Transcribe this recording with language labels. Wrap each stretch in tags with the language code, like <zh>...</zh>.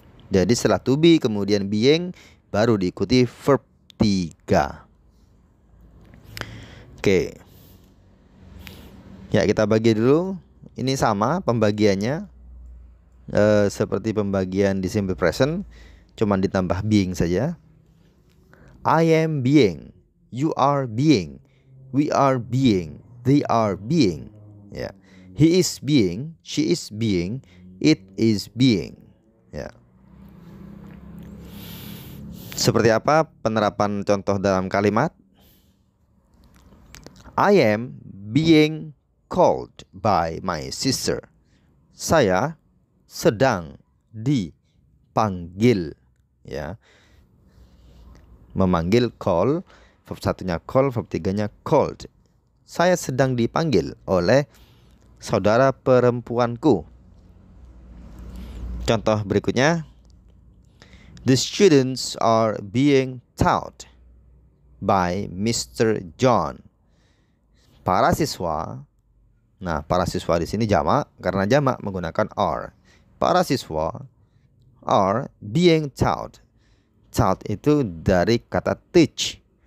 <id>Jadi setelah to be kemudian being baru diikuti verb 3. Oke. Ya, kita bagi dulu. Ini sama pembagiannya seperti pembagian di simple present, cuman ditambah being saja.</id> <en>I am being, you are being, we are being, they are being. Ya. He is being, she is being, it is being. Ya.</en> <id>Seperti apa penerapan contoh dalam kalimat?</id> <en>I am being called by my sister.</en> <id>Saya sedang dipanggil, ya. Memanggil call, verb satunya call, verb tiganya called. Saya sedang dipanggil oleh saudara perempuanku. Contoh berikutnya,</id> <en>the students are being taught by Mr. John.</en> <id>Para siswa, nah para siswa di sini jamak karena jamak menggunakan are. Para siswa</id> <en>are being taught.</en> <id>Taught itu dari kata teach.</id>